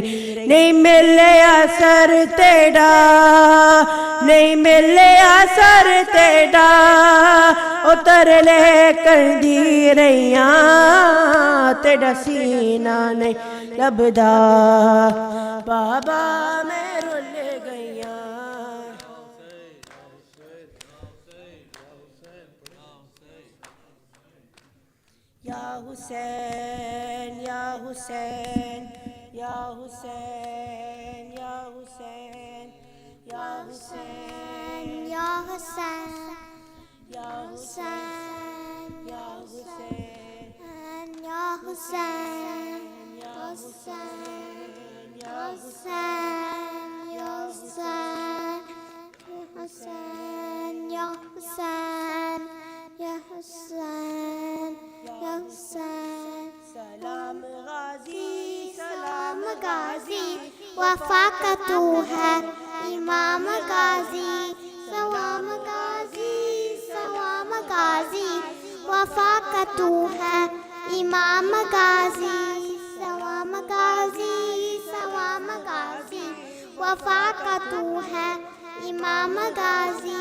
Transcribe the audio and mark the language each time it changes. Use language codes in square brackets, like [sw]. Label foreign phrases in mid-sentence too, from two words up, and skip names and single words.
[pa] ਨਹੀਂ ਮਿਲੇ ਅਸਰ ਤੇਰਾ, ਨਹੀਂ ਮਿਲੇ ਅਸਰ ਤੇਰਾ, ਉਤਰ ਲੈ ਕਰ ਦੀ ਰਈਆ, ਤੇਰਾ ਸੀਨਾ ਨਹੀਂ ਲੱਭਦਾ, ਬਾਬਾ ਮੈਂ ਰੁਲ ਗਈਆ। [ar] يا حسين يا حسين يا حسين يا حسين يا حسين, يا حسين, يا حسين، يا حسين, يا حسين, يا حسين, يا حسين، يا حسين، حسين، يا حسين، يا حسين، يا حسين. سلام غازي, [ur] سلام غازی وفا کا تو ہے امام غازی سلام غازی سلام غازی وفا کا تو ہے امام غازی سلام غازی سلام غازی وفا کا تو ہے امام غازی